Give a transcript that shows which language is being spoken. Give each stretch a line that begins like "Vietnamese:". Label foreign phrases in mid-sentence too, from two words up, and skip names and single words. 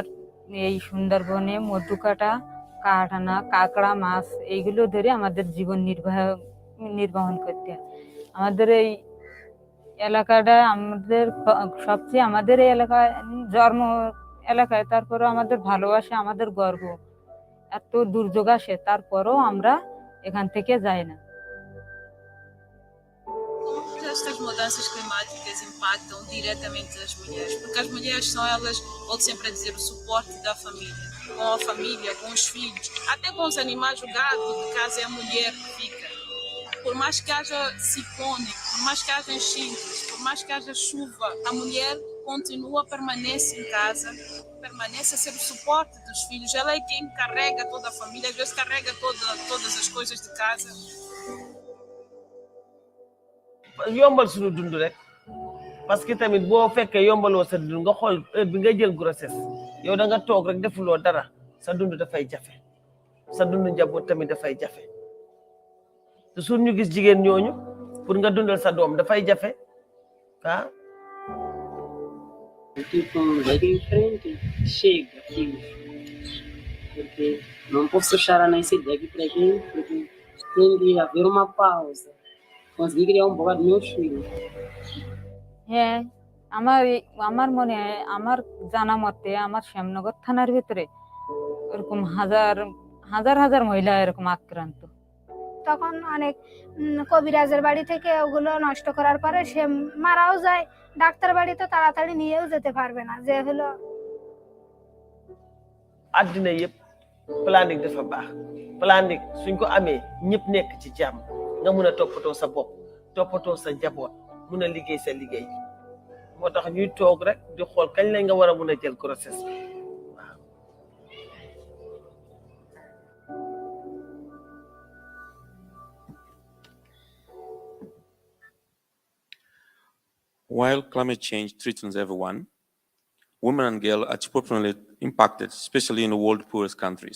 Bangla: এই সুন্দরবনে মধু কাটা কাঠ আনা কাঁকড়া মাছ এইগুলো ধরে আমাদের জীবন নির্বাহন করতে হয় আমাদের এই এলাকাটা আমাদের সবচেয়ে আমাদের এই এলাকায় জন্ম এলাকায় তারপরেও আমাদের ভালোবাসা আমাদের গর্ব এত দুর্যোগ আসে তারপরেও আমরা এখান থেকে যাই না
Portuguese: Estas mudanças climáticas impactam diretamente as mulheres, porque as mulheres são elas, volto sempre a dizer, o suporte da família, com os filhos, até com os animais, o gado de casa é a mulher que fica. Por mais que haja ciclone, por mais que haja enchentes, por mais que haja chuva, a mulher continua, permanece em casa, permanece a ser o suporte dos filhos. Ela é quem carrega toda a família, às vezes carrega todas as coisas de casa.
Wolof: yombal suñu dund rek
French: parce que
Wolof: tamit boo fekkee yombaloo sa dund nga xool heure bi nga jël grossesse yow da nga toog rek defuloo dara sa dund dafay jafe sa dund njaboot tamit dafay jafe te suñ ñu gis jigéen ñooñu pour nga dundal sa doom dafay jafe ah.
Portuguese: Tipo, vai em frente, chega, filho. Porque não posso chorar nessa ideia aqui para quem, porque tem que haver uma pausa. Conseguir criar pouco dos meus filhos.
Bangla: হ্যাঁ আমার মনে হয় আমার জানা মতে আমার শ্যামনগর থানার ভিতরে এরকম হাজার হাজার মহিলা এরকম আক্রান্ত তখন অনেক কবিরাজের বাড়ি থেকে ওগুলো নষ্ট করার পরে সে মারাও যায় ডাক্তার বাড়িতে তাড়াতাড়ি নিয়েও যেতে পারবে না যে হলো
Wolof: àddina yëpp planning dafa baax planning suñ ko amee ñëpp nekk ci jàmm nga mun a toppatoo sa bopp toppatoo sa njaboot mun a liggéey sa liggéey moo tax ñuy toog rek di xool kañ lañ nga war a mun a jël grossesse bi waaw.
English: While climate change threatens everyone, women and girls are disproportionately impacted, especially in the world's poorest countries.